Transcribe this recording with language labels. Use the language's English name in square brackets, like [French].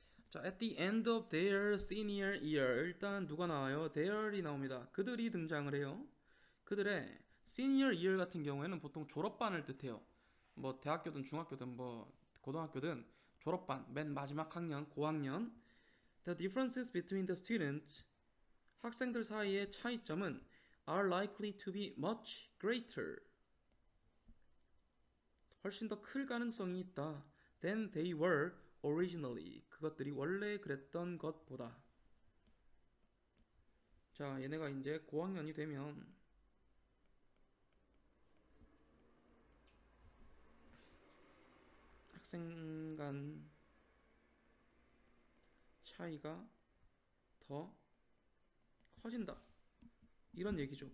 [English] 자, at the end of their senior year. [Korean] 일단 누가 나와요? their이 나옵니다. 그들이 등장을 해요. 그들의 senior year 같은 경우에는 보통 졸업반을 뜻해요. 뭐 대학교든 중학교든 뭐 고등학교든 졸업반, 맨 마지막 학년, 고학년. [English] The differences between the students. [Korean] 학생들 사이의 차이점은 [English] are likely to be much greater. [Korean] 훨씬 더 클 가능성이 있다. [English] than they were originally. [Korean] 그것들이 원래 그랬던 것보다. 자, 얘네가 이제 고학년이 되면 학생 간 차이가 더 커진다. 이런 얘기죠.